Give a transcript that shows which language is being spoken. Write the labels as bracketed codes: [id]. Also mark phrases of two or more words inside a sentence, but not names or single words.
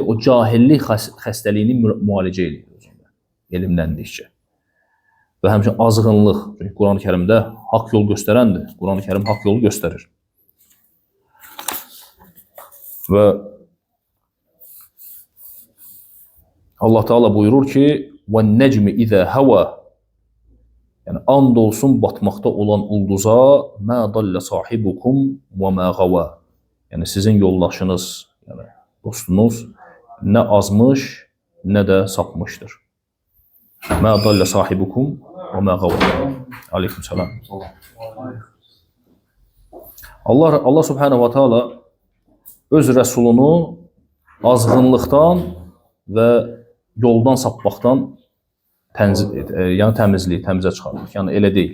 [az] O cahillik xəstəliyini müalicə edir özündə, elmləndikcə. Və həmçinin azğınlıq, çünki Quran-Kərimdə haqq yol göstərəndir. Quran-Kərim haqq yolu göstərir. Və Allah Teala buyurur ki, [ar] وَالنَّجْمِ إِذَا هَوَى [az] yəni, and olsun batmaqda olan ulduza [ar] مَا ضَلَّ صَاحِبُكُمْ وَمَا غَوَى [az] yəni, sizin yoldaşınız, yəni, dostunuz nə azmış, nə də sapmışdır. [ar] مَا ضَلَّ صَاحِبُكُمْ وَمَا غَوَى عليكم السلام. الله سبحانه وتعالى [az] öz rəsulunu azğınlıqdan və yoldan sapmaqdan yəni təmizə çıxarır. Yəni elə deyil.